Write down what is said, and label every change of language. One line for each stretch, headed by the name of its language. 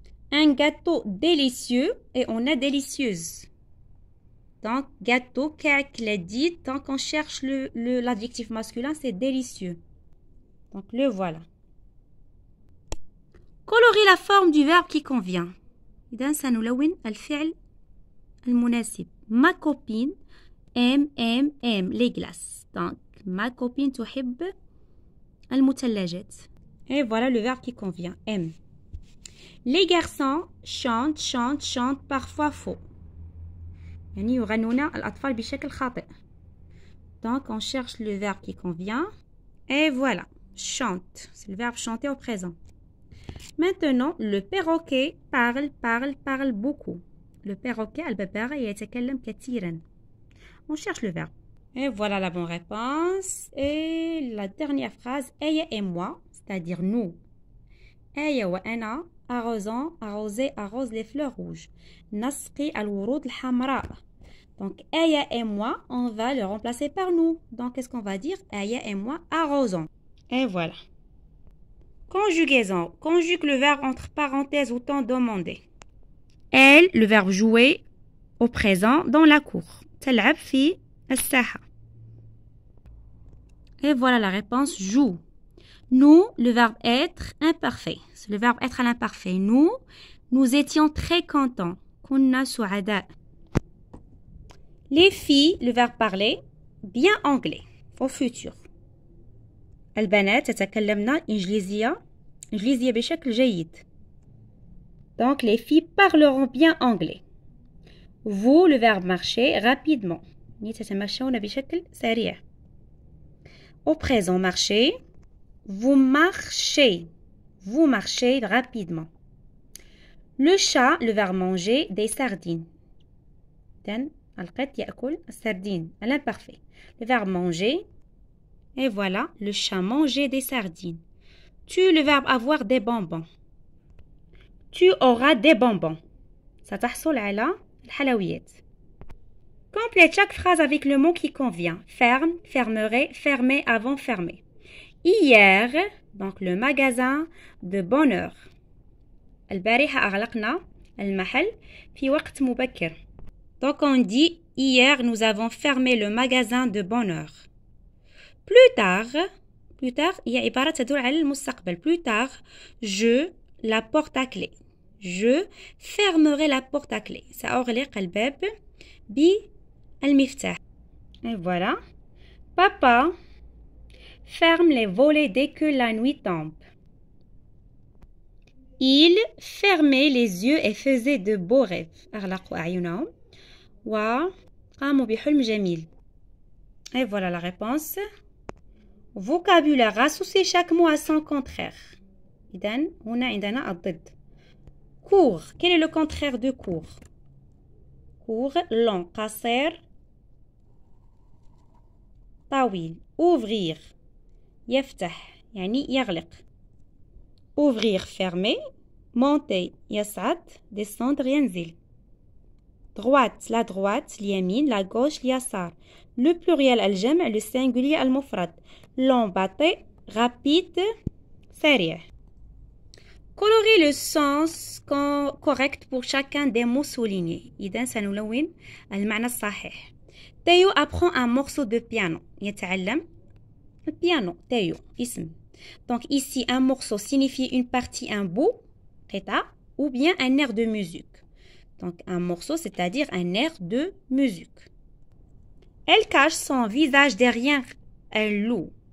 French: Un gâteau délicieux et on a délicieuse. Donc, gâteau, kak l'a dit, donc on cherche l'adjectif masculin, c'est délicieux. Donc, le voilà. Colorer la forme du verbe qui convient.
Arabic: إذن سنلون الفعل المناسب.
French: Ma copine aime les glaces. Donc, ma copine
Arabic: تحب المثلجات.
French: Et voilà le verbe qui convient. Aime. Les garçons chantent parfois faux.
Arabic: يعني يغنون الأطفال بشكل خاطئ.
French: Donc, on cherche le verbe qui convient. Et voilà. Chante. C'est le verbe chanter au présent. Maintenant, le perroquet parle beaucoup. Le perroquet,
Arabic: الببغاء يتكلم كثيرا.
French: On cherche le verbe. Et voilà la bonne réponse. Et la dernière phrase, Aya et moi, c'est-à-dire nous. Aya
Arabic: wa ana
French: arrose les fleurs rouges.
Arabic: Nasqi al-wurud al-hamra.
French: Donc, Aya et moi, on va le remplacer par nous. Donc, qu'est-ce qu'on va dire? Aya et moi arrosons. Et voilà. Conjugaison. Conjugue le verbe entre parenthèses ou temps demandé. Elle, le verbe jouer, au présent, dans la cour.
Arabic: تلعب في الساحة.
French: Et voilà la réponse, joue. Nous, le verbe être, imparfait. C'est le verbe être à l'imparfait. Nous étions très contents.
Arabic: كنا سعداء.
French: Les filles, le verbe parler, bien anglais, au futur.
Arabic: البنات يتكلمن إنجليزية بشكل جيد.
French: Donc, les filles parleront bien anglais. Vous, le verbe marcher, rapidement.
Arabic: يتمشون بشكل سريع.
French: Au présent, marcher. Vous marchez rapidement. Le chat, le verbe manger, des sardines.
Arabic: القط يأكل السردين
French: à l'imparfait. Le verbe manger. Et voilà, le chat mangeait des sardines. Tu, le verbe avoir des bonbons. Tu auras des bonbons.
Arabic: ستحصل على الحلويات.
French: Quand Complète chaque phrase avec le mot qui convient. Ferme, fermerai, fermer avant fermer. Hier, donc le magasin de bonne heure.
Arabic: البارحة أغلقنا المحل في وقت مبكر.
French: Donc on dit hier nous avons fermé le magasin de bonne heure. Plus tard
Arabic: هي عبارة تدل على المستقبل.
French: Plus tard, je la porte à clé. Je fermerai la porte à clé.
Arabic: سأغلق الباب بالمفتاح.
French: Et voilà. Papa ferme les volets dès que la nuit tombe. Il fermait les yeux et faisait de beaux rêves.
Arabic: أغلقوا أعينهم وقاموا بحلم جميل.
French: Et voilà la réponse. Vocabulaire. Associer chaque mot à son contraire.
Arabic: إذن هنا عندنا الضد. Court.
French: Quel est le contraire de court? Court, long.
Arabic: قصير طويل.
French: Ouvrir.
Arabic: يفتح يعني يغلق.
French: Ouvrir, fermer. Monter, يصعد. Descendre, ينزل. Droite, la droite, اليمين. La gauche, اليسار. Le pluriel, الجمع. Le singulier, المفرد. Long, بطيء. Rapide, سريع. Colorer le sens correct pour chacun des mots soulignés.
Arabic: إذن سنلون المعنى الصحيح.
French: Théo apprend un morceau de piano. يتعلم piano. Théo, اسم. Donc ici, un morceau signifie une partie, un bout, قطعة, ou bien un air de musique. Donc un morceau, c'est-à-dire un air de musique. Elle cache son visage derrière un loup.